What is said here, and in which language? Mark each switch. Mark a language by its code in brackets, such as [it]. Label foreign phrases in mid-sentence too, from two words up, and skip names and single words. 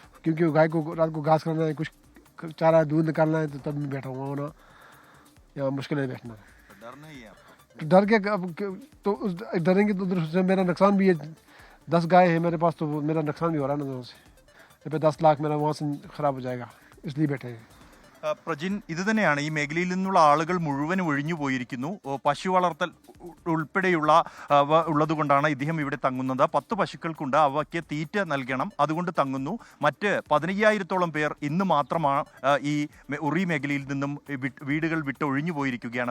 [hi] क्योंकि गाय को रात को घास करना है, कुछ चारा दूध निकालना है, तो तब मैं बैठा हुआ होना या मुश्किल है बैठना। डर नहीं है आपको? तो डर के तो डरेंगे तो उधर से मेरा नुकसान भी है। 10 गाय है मेरे पास, तो मेरा नुकसान भी हो रहा है ना उधर से। 10 लाख मेरा वहाँ से ख़राब हो जाएगा, इसलिए बैठे हैं। [ml] പ്രജിൻ, ഇത് തന്നെയാണ് ഈ മേഖലയിൽ നിന്നുള്ള ആളുകൾ മുഴുവൻ ഒഴിഞ്ഞു പോയിരിക്കുന്നു. പശു വളർത്തൽ ഉൾപ്പെടെയുള്ള ഉള്ളതുകൊണ്ടാണ് ഇദ്ദേഹം ഇവിടെ തങ്ങുന്നത്. 10 പശുക്കൾക്കുണ്ട്, അവയ്ക്ക് തീറ്റ നൽകണം, അതുകൊണ്ട് തങ്ങുന്നു. മറ്റ് 15,000-ഓളം പേർ ഇന്ന് മാത്രമാണ് ഈ ഉറി മേഖലയിൽ നിന്നും വീടുകൾ വിട്ട് ഒഴിഞ്ഞു പോയിരിക്കുകയാണ്.